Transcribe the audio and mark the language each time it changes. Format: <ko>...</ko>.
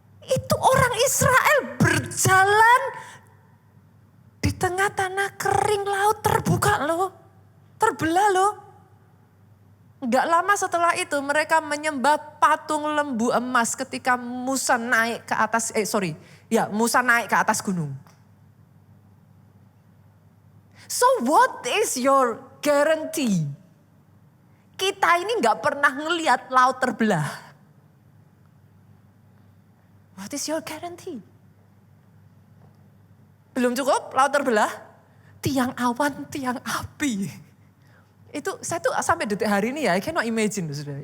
<id>Itu orang Israel berjalan di tengah tanah kering, laut terbuka loh. Terbelah loh. Enggak lama setelah itu mereka menyembah patung lembu emas ketika Musa naik ke atas, Musa naik ke atas gunung.</id> <en>So what is your guarantee?</en> <id>Kita ini enggak pernah ngelihat laut terbelah.</id> <en>What is your guarantee?</en> <id>Belum cukup laut terbelah, tiang awan, tiang api. Itu saya tuh sampai detik hari ini ya,</id> <en>I cannot imagine</en> <id>saudara.</id>